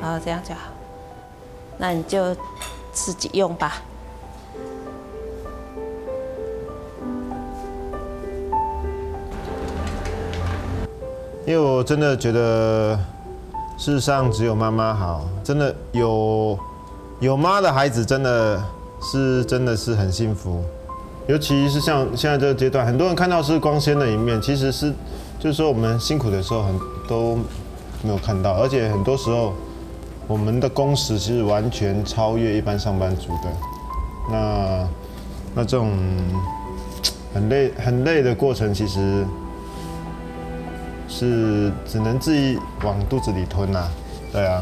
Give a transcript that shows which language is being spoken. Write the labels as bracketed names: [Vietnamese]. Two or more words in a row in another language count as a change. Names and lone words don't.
[Chinese] 好，這樣就好。那你就自己用吧。因為我真的覺得世上只有媽媽好，真的有媽的孩子真的是很幸福，尤其是像現在這個階段，很多人看到是光鮮的一面，其實是就是說我們辛苦的時候都沒有看到，而且很多時候我們的工時是完全超越一般上班族的，那這種很累的過程，其實是只能自己往肚子裡吞啊，對啊。